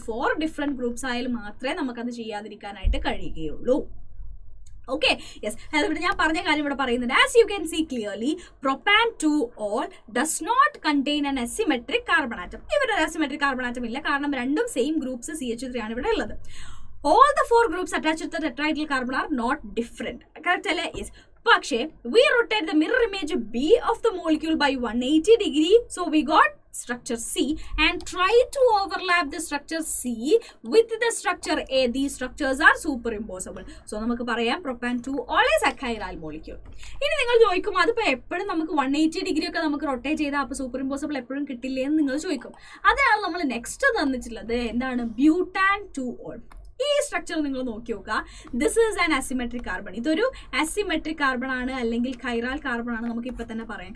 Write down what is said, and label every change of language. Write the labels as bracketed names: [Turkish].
[Malayalam] 4 different groups ആയാലും മാത്രമേ നമുക്കത് ചെയ്യാതിരിക്കാനായിട്ട് കഴിയുകയുള്ളൂ. Okay, yes. അതുകൊണ്ട് ഞാൻ പറഞ്ഞ കാര്യം ഇവിടെ പറയുന്നുണ്ട്. [English] As you can see clearly, propane 2 does not contain an asymmetric carbon atom. [Malayalam] ഇവിടെ ഒരു അസിമെട്രിക് കാർബൺ ആറ്റം ഇല്ല, കാരണം രണ്ടും സെയിം ഗ്രൂപ്പ്സ് CH3 ആണ് ഇവിടെ ഉള്ളത്. [English] All the 4 groups attached to the tetrahedral carbon are not different. Correct അല്ലേ? Yes. പക്ഷേ we rotate the mirror image B of the molecule by 180 degree, so we got structure C, and try to overlap the structure C with the structure A. These structures are superimposable. So [Malayalam] നമുക്ക് പറയാം [English] propan 2 always achiral molecule. [Malayalam] ഇനി നിങ്ങൾ ചോദിക്കും, അതിപ്പോൾ എപ്പോഴും നമുക്ക് 180 degree ഒക്കെ നമുക്ക് റൊട്ടേറ്റ് ചെയ്താൽ അപ്പോൾ സൂപ്പർ ഇമ്പോസിബിൾ എപ്പോഴും കിട്ടില്ലേ എന്ന് നിങ്ങൾ ചോദിക്കും. അതാണ് നമ്മൾ നെക്സ്റ്റ് തന്നിട്ടുള്ളത്. എന്താണ്? ബ്യൂട്ടാൻ 2 ഈ സ്ട്രക്ചർ നിങ്ങൾ നോക്കി നോക്കുക. [English] This is an asymmetric carbon. [Malayalam] ഇതൊരു അസിമെട്രിക് കാർബൺ ആണ്, അല്ലെങ്കിൽ കൈറാൽ കാർബൺ ആണ് നമുക്ക് ഇപ്പൊ തന്നെ പറയാം.